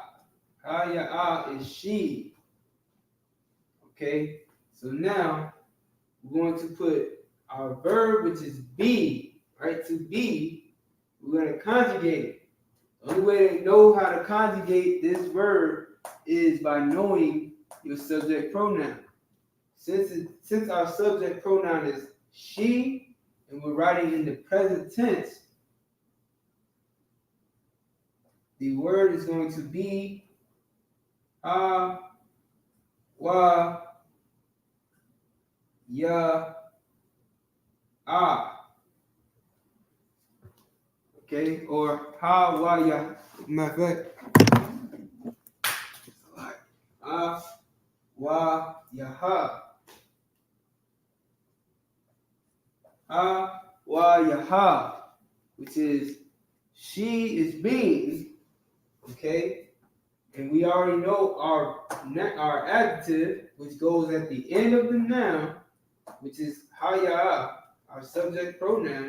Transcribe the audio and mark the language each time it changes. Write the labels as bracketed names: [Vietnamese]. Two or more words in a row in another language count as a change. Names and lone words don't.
[English] Ha ya'ah is she. Okay, so now we're going to put our verb, which is be, right? To be, we're going to conjugate it. The only way to know how to conjugate this verb is by knowing your subject pronoun. Since our subject pronoun is she, and we're writing in the present tense, the word is going to be ha, wa, ya, ah. Okay, or ha, wa, ya. Matter of fact, ha, wa, ya, ha. Ha, wa, ya, ha, which is she is being, okay? And we already know our adjective, which goes at the end of the noun, which is haya, our subject pronoun.